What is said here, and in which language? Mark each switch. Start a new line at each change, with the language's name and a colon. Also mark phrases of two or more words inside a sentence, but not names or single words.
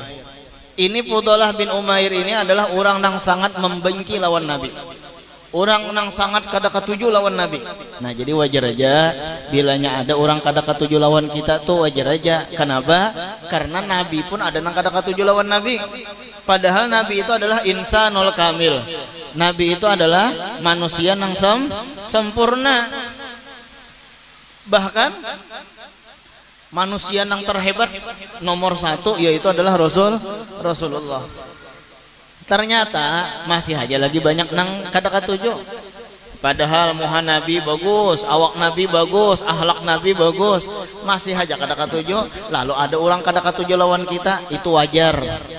Indonesian: Ini Fudalah bin Umair ini adalah orang yang sangat membenci lawan Nabi. Orang yang sangat
Banjar: kada ketuju lawan Nabi.
Indonesian: Nah, jadi wajar aja bilanya ada orang
Banjar: kada ketuju lawan kita tuh
Indonesian: wajar aja. Kenapa? Karena Nabi pun ada yang
Banjar: kada ketuju lawan Nabi.
Indonesian: Padahal Nabi itu adalah
Arabic: الإنسان الكامل.
Indonesian: Nabi itu adalah manusia yang sempurna. Bahkan manusia yang terhebat nomor satu yaitu adalah Rasulullah. Ternyata masih aja lagi banyak
Banjar: nang kada katuju.
Indonesian: Padahal muha Nabi bagus, awak Nabi bagus, akhlak Nabi bagus, masih aja
Banjar: kada katuju.
Indonesian: Lalu ada orang
Banjar: kada katuju lawan kita,
Indonesian: itu wajar.